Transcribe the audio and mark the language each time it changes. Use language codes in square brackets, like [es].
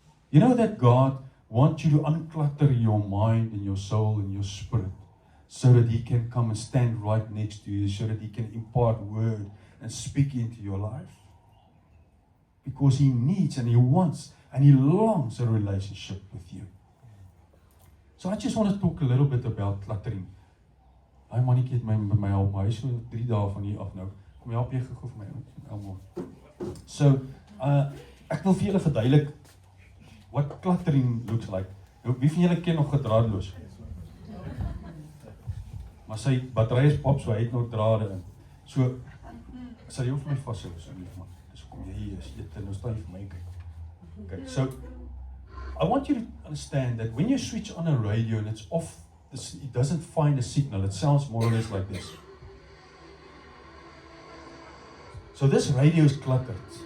[en] You know that God wants you to unclutter your mind and your soul and your spirit so that he can come and stand right next to you, so that he can impart word and speak into your life. Because he needs and he wants and he longs a relationship with you. So I just want to talk a little bit about cluttering. [af] Hy mannetjie het my help, maar hy is so 3 dae van hier af nou. Kom help jy gou vir my, Elmo. So, ek wil vir julle verduidelik [en] what cluttering looks like. [af] Wie van julle ken nog gedraadloos? Maar sy battery is pop, so hy het nog drade in. So, sal jy vir my vashou asseblief man. Dis kom jy hier is, dit nou staan jy vir my kyk. [en] Okay, so I want you to understand that when you switch on a radio and it's off, it doesn't find a signal. It sounds more or less like this. So this radio is cluttered.